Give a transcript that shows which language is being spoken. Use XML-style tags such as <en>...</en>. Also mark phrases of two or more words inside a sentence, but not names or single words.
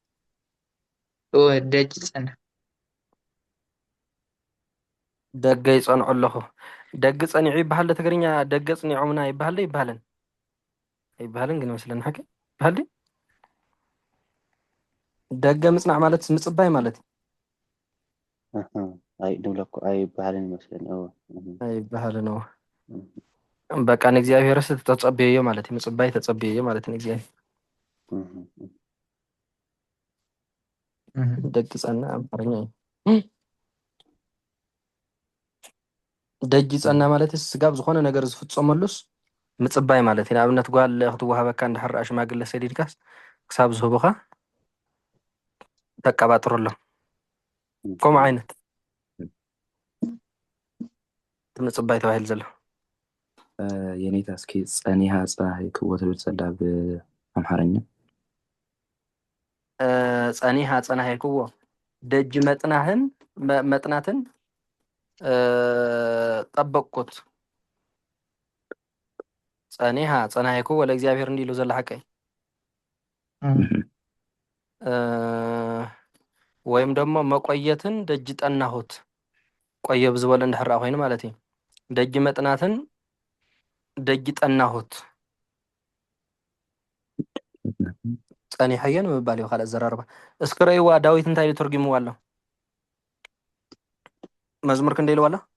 <am>ደጅ ፀና</am> <ti>ደገ ይፀንዖ ኣለኹ ደግ ፀኒዑ ይበሃል ትግርኛ ደገ ፀኒዖምና ይበሃል ይበሃልን አይባልን ግን መስለን ሓቂ ይበሃል</ti> <am>ደገ ምጽናዕ ማለት</am> <ti>ምጽባይ ማለት</ti> <am>አይ ድብለኩ አይባልን ይመስለኝ አይባልን ነው በቃ</am> <ti>ንእግዚአብሔርስ ተጸብየዮ ማለት ምጽባይ ተጸብየዮ ማለት ንእግዚአብሔር</ti> <am>ደግ ጸና አማርኛ ደጅ ጸና</am> <ti>ማለት ስጋብ ዝኾነ ነገር ዝፍጸመሉስ ምጽባይ ማለት ኢና ኣብነት ጓል ክትወሃበካ እንድሕር ሽማግለ ሰዲድካስ ክሳብ ዝህቡኻ ተቀባጥሩሎ ከምኡ ዓይነት ምጽባይ ተባሂል ዘሎ የኔታ እስኪ ጸኒሃ ፀሐይ ክወትብል ዘላ ብአምሓርኛ ጸኒሃ ፀናይ ክዎ</ti> <am>ደጅ መጥናትን ጠበቅኩት</am> <ti>ጸኒሃ ፀናይ ክዎ ለእግዚአብሔር እንዲሉ ዘላ ሓቀይ</ti> <am>ወይም ደግሞ መቆየትን ደጅ ጠናሁት ቆየ</am> <ti>ብዝበለ እንድሕራ ኮይኑ ማለት እዩ</ti> <am>ደጅ መጥናትን ደጅ ጠናሁት</am> <ti>ጸኒሐየን ምባል እዩ ካልእ ዘራርባ እስኪ ረእይዋ ዳዊት እንታይ ኢሉ ተርጊምዋ ኣሎ መዝሙር ክንደይ ኢልዋ ኣሎ</ti>